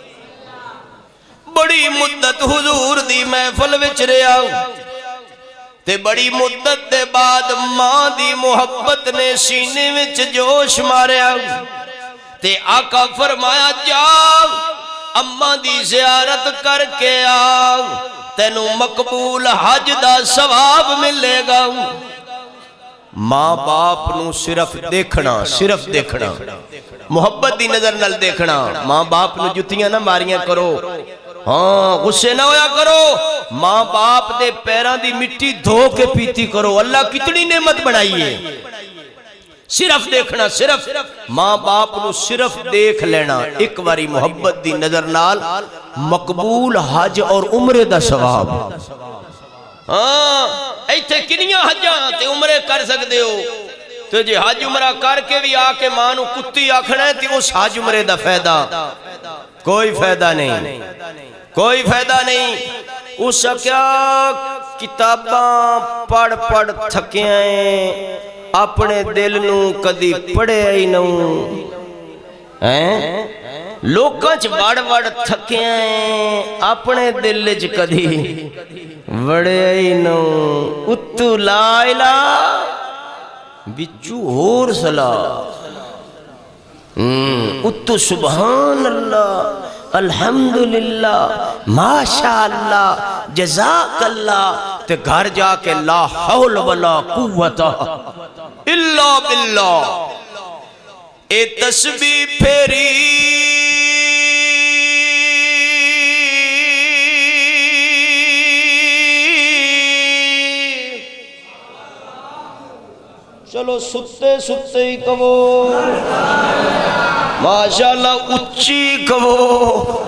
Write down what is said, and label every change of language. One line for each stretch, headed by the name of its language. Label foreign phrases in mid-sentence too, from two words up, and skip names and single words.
Punjabi: بڑی مدت حضور دی محفل وچ رہا تے بڑی مدت دے بعد ماں دی محبت نے سینے وچ جوش ماریا تے آقا فرمایا جا اماں دی زیارت کر کے آ تینوں مقبول حج دا ثواب ملے گا ماں باپ نو صرف دیکھنا محبت دی نظر نال دیکھنا ماں باپ نو جتیاں نہ ماریاں کرو ہاں غصے نہ ہویا کرو ماں باپ دے پیران دی مٹی دھو کے پیتی کرو اللہ کتنی نعمت بنائی ہے صرف دیکھنا صرف ماں باپ نو صرف دیکھ لینا ایک واری محبت دی نظر نال مقبول حج اور عمرے دا ثواب ہاں ایتھے کنیاں حجاں تے عمرے کر سکتے ہو تو جی حج عمرہ کر کے بھی آکے ماں نو کتی آکھنا ہے تے اس حج عمرے دا فائدہ کوئی فائدہ نہیں اس کیا کتاباں پڑھ پڑھ تھکے ہیں اپنے دل نو کدی پڑھے ہی نوں لوکاں چ وڑ وڑ تھکے ہیں اپنے دل چ کدی وڑے ہی نوں اتو
Arabic: لا الہ
Punjabi: بچو ہور سلا
Arabic: اتو سبحان اللہ الحمدللہ ماشاءاللہ جزاک اللہ
Punjabi: تے گھر جا کے
Arabic: لا حول ولا قوت الا باللہ
Punjabi: اے تسبیح پھیری چلو ستے ستے ہی کہو ماشاءاللہ اچھی کہو